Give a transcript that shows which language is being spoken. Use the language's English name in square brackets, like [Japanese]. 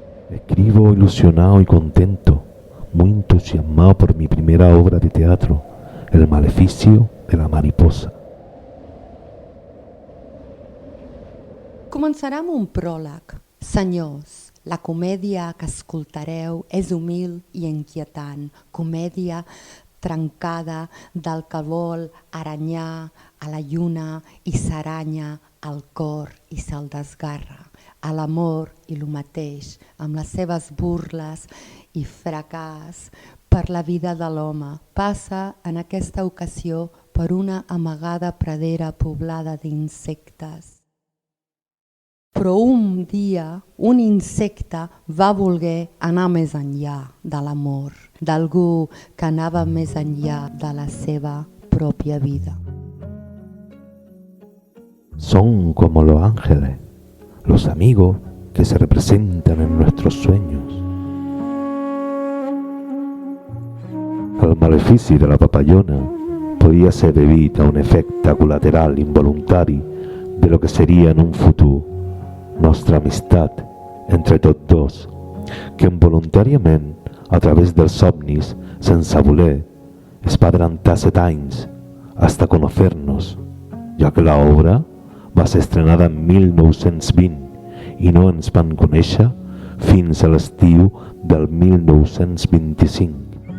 [Spanish] Escribo ilusionado y contento, muy entusiasmado por mi primera obra de teatro, El maleficio de la mariposa. [Catalan] Començarà amb un pròleg. Senyors, la comèdia que escoltareu és humil i inquietant, comèdia trencada del que vol aranyar a la lluna i s'aranya al cor i se'l desgarra. A l'amor i el mateix, amb les seves burles i fracàs per la vida de l'home. Passa en aquesta ocasió per una amagada pradera poblada d'insectes. Però un dia un insecte va voler anar més enllà de l'amor, d'algú que anava més enllà de la seva pròpia vida. [Spanish] Son como los ángeles, los amigos que se representan en nuestros sueños. [Catalan] El malefici de la papallona podia ser degut a un efecte col·lateral involuntari de lo que seria en un futur nostra amistat entre tots dos, que involuntàriament, a través dels somnis, sense voler, es va adelantar 7 anys [Spanish] hasta conocernos, [Catalan] ja que l'obra va ser estrenada en 1920 i no ens van conèixer fins a l'estiu del 1925.